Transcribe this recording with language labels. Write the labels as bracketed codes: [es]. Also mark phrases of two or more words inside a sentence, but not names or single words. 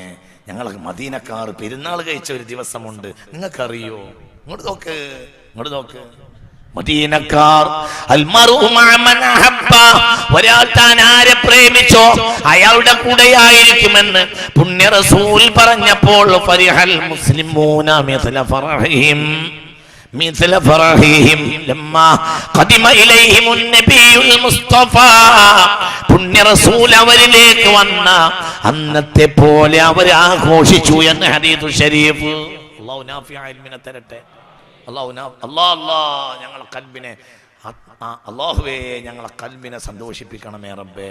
[ml] ഞങ്ങളെ മദീനക്കാർ പെരുന്നാൾ കഴിച്ച ഒരു ദിവസമുണ്ട്, നിങ്ങൾക്കറിയോ? ഇങ്ങോട്ട് നോക്ക്. മദീനക്കാർ ഒരാൾ താൻ ആരെ പ്രേമിച്ചോ അയാളുടെ കൂടെയായിരിക്കുമെന്ന് പുണ്യ റസൂൽ പറഞ്ഞപ്പോൾ [ar] فرح المسلمون مثل فرحهم لما قدم إليهم النبي المصطفى. [ml] പുണ്യ റസൂൽ അവരിലേക്ക് വന്ന അന്നത്തെ പോലെ അവർ ആഘോഷിച്ചു എന്ന് ഹദീസ് ഷരീഫ്. അല്ലാഹു നാഫിഅ ഇൽമിനെ തരട്ടെ. ഞങ്ങളെ കൽബിനെ അല്ലാഹുവേ ഞങ്ങളെ കൽബിനെ സന്തോഷിപ്പിക്കണമേ റബ്ബേ.